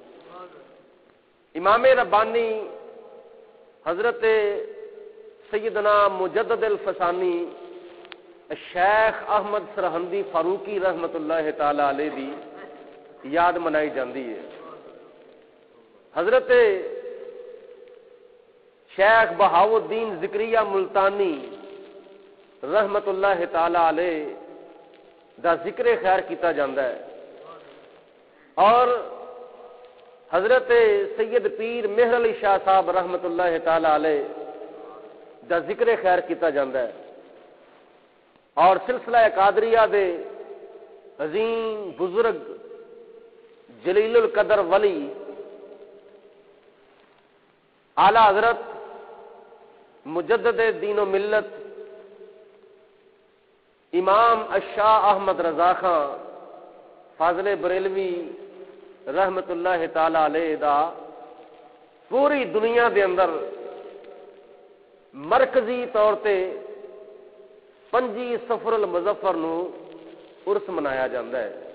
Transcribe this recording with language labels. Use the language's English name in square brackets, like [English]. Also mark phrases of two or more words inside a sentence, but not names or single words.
[Punjabi] امام ربانی حضرت سیدنا مجدد الفسانی شیخ احمد سرہندی فاروقی رحمت اللہ تعالی علیہ دی یاد منائی جاندی ہے۔ حضرت شیخ بہاؤالدین ذکریہ ملتانی رحمت اللہ تعالی علیہ دا ذکر خیر کیتا جاندا ہے اور حضرت سید پیر مہر علی شاہ صاحب رحمت اللہ تعالی علیہ دا ذکر خیر کیتا جاندا ہے اور سلسلہ قادریہ دے عظیم بزرگ جلیل القدر ولی اعلی حضرت مجدد دین و ملت امام الشاہ احمد رضا خان فاضل بریلوی رحمت اللہ تعالی علیہ دا پوری دنیا دے اندر مرکزی طور تے 5 سفر المظفر نو عرس منایا جاندہ ہے۔